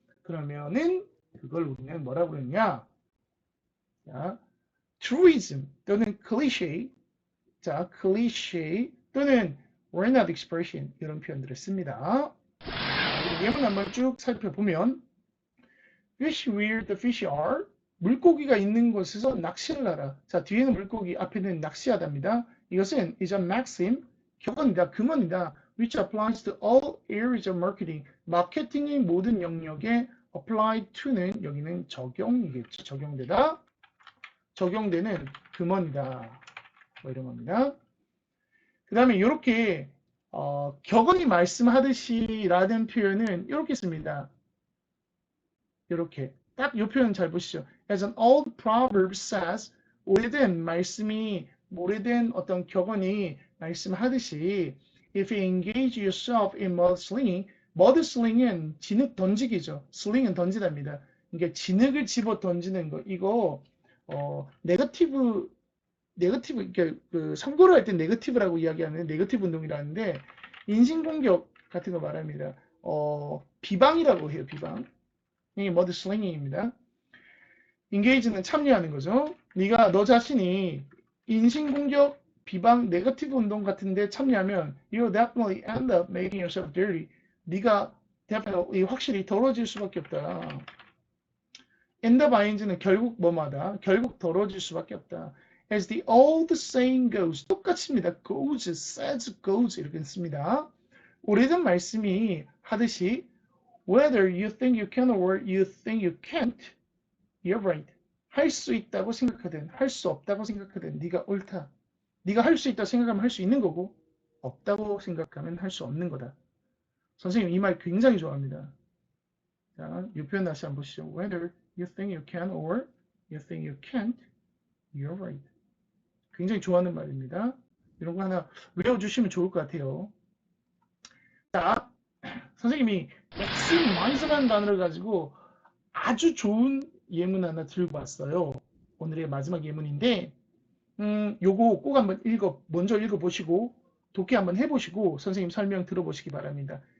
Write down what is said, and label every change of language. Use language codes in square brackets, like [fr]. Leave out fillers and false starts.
[ko] 그러면은 그걸 우리는 뭐라고 그러냐? 자, truism 또는 cliché, 자, cliché 또는 word of expression 이런 표현들을 씁니다. 예문 한번 쭉 살펴보면 [en] fish where the fish are [ko] 물고기가 있는 곳에서 낚시를 하라. 자 뒤에는 물고기 앞에는 낚시하답니다. 이것은 [en] is a maxim [ko] 격언이다 금언이다 [en] which applies to all areas of marketing [ko] 마케팅의 모든 영역에 apply to는 여기는 적용이겠죠. 적용되다 적용되는 금언이다 뭐 이런 겁니다. 그 다음에 이렇게 격언이 말씀하듯이 라는 표현은 이렇게 씁니다. 이렇게 딱 이 표현 잘 보시죠. [en] As an old proverb says, [ko] 오래된 말씀이 오래된 어떤 격언이 말씀하듯이 [en] if you engage yourself in mudsling [ko] 은 진흙 던지기죠. sling은 던지답니다. 그러니까 진흙을 집어 던지는 거 이거 네거티브 그러니까 그 선거를 할 때 네거티브라고 이야기하는 네거티브 운동이라는데 인신공격 같은 거 말합니다. 비방이라고 해요. 비방. 이게 머드슬링입니다. 인게이지는 참여하는 거죠. 네가 너 자신이 인신공격, 비방, 네거티브 운동 같은데 참여하면 [en] you'll definitely end up making yourself dirty. [ko] 네가 definitely 확실히 더러워질 수밖에 없다. end up ing는 결국 뭐마다 결국 더러워질 수밖에 없다. [en] As the old saying goes, [ko] 똑같습니다. goes, says, goes 이렇게 씁니다. 오래된 말씀이 하듯이 [en] whether you think you can or you think you can't, you're right. [ko] 할 수 있다고 생각하든 할 수 없다고 생각하든 네가 옳다. 네가 할 수 있다고 생각하면 할 수 있는 거고 없다고 생각하면 할 수 없는 거다. 선생님 이 말 굉장히 좋아합니다. 자, 이 표현 다시 한번 보시죠. [en] Whether you think you can or you think you can't, you're right. [ko] 굉장히 좋아하는 말입니다. 이런 거 하나 외워주시면 좋을 것 같아요. 자, 선생님이 maximize라는 단어를 가지고 아주 좋은 예문 하나 들고 왔어요. 오늘의 마지막 예문인데, 요거 꼭 한번 먼저 읽어보시고, 독해 한번 해보시고, 선생님 설명 들어보시기 바랍니다.